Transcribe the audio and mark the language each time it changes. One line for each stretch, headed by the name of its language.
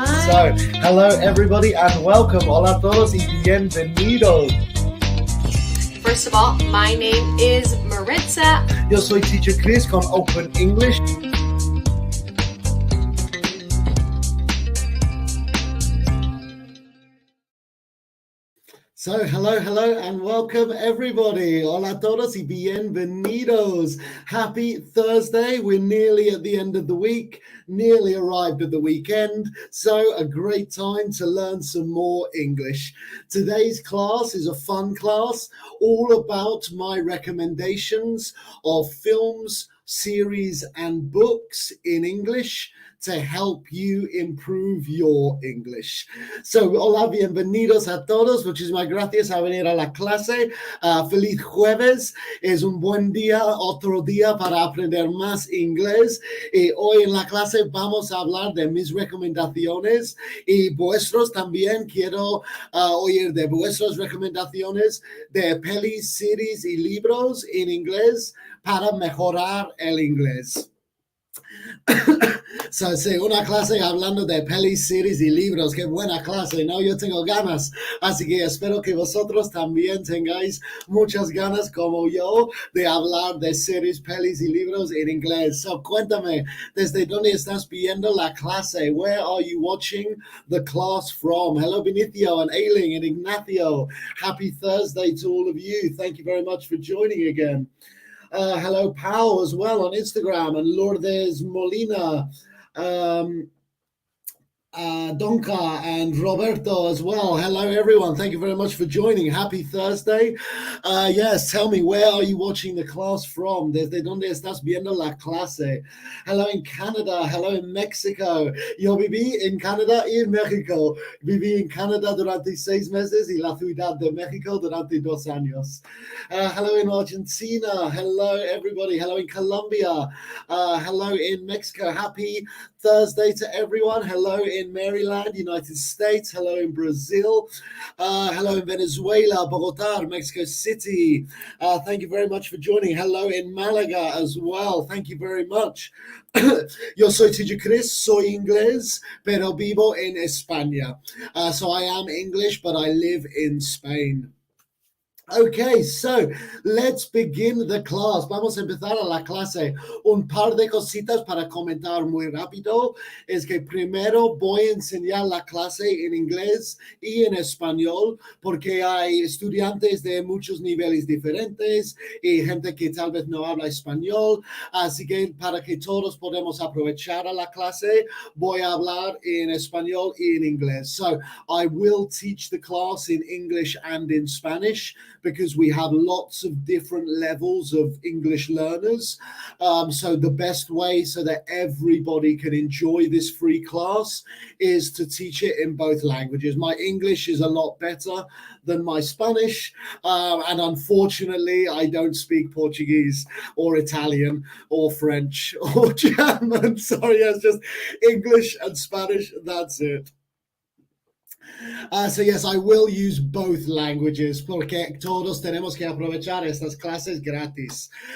English: So, hello everybody and welcome.
Spanish: Hola a todos y bienvenidos.
English: First of all, my name is Maritza.
Spanish: Yo soy Teacher Chris con Open English.
English: So, hello and welcome everybody.
Spanish: Hola a todos y bienvenidos.
English: Happy Thursday. We're nearly at the end of the week, nearly arrived at the weekend. So, a great time to learn some more English. Today's class is a fun class, all about my recommendations of films, series, and books in English to help you improve your English.
Spanish: So, hola, bienvenidos a todos. Muchísimas gracias a venir a la clase. Feliz jueves. Es un buen día, otro día para aprender más inglés. Y hoy en la clase vamos a hablar de mis recomendaciones y vuestros también. Quiero oír de vuestras recomendaciones de pelis, series y libros en inglés para mejorar el inglés. So, sí, una clase hablando de pelis, series y libros. Qué buena clase, ¿no? Yo tengo ganas. Así que espero que vosotros también tengáis muchas ganas como yo de hablar de series, pelis y libros en inglés. So, cuéntame, ¿desde dónde estás viendo la clase?
English: Where are you watching the class from? Hello, Benicio and Ailing and Ignacio. Happy Thursday to all of you. Thank you very much for joining again. Hello, Pau, as well on Instagram, and Lourdes Molina, Donka and Roberto as well. Hello, everyone. Thank you very much for joining. Happy Thursday. Yes, tell me, where are you watching the class from?
Spanish: ¿Desde dónde estás viendo la clase?
English: Hello in Canada. Hello in Mexico.
Spanish: Yo viví en Canadá y en México. Viví en Canadá durante 6 meses y la Ciudad de México durante 2 años.
English: Hello in Argentina. Hello, everybody. Hello in Colombia. Hello in Mexico. Happy Thursday to everyone. Hello in Maryland, United States. Hello in Brazil. Hello in Venezuela, Bogotá, Mexico City. Thank you very much for joining. Hello in Malaga as well. Thank you very much.
Spanish: Yo soy Teacher Chris, soy inglés, pero vivo en España.
English: So I am English, but I live in Spain. Okay, so let's begin the class.
Spanish: Vamos a empezar a la clase. Un par de cositas para comentar muy rápido. Es que primero voy a enseñar la clase en inglés y en español porque hay estudiantes de muchos niveles diferentes y gente que tal vez no habla español. Así que para que todos podamos aprovechar a la clase, voy a hablar en español y en inglés.
English: So I will teach the class in English and in Spanish, because we have lots of different levels of English learners. So the best way so that everybody can enjoy this free class is to teach it in both languages. My English is a lot better than my Spanish, and unfortunately I don't speak Portuguese or Italian or French or German. Sorry, it's just English and Spanish, that's it. So yes, I will use both languages
Spanish: porque todos tenemos que aprovechar estas clases gratis.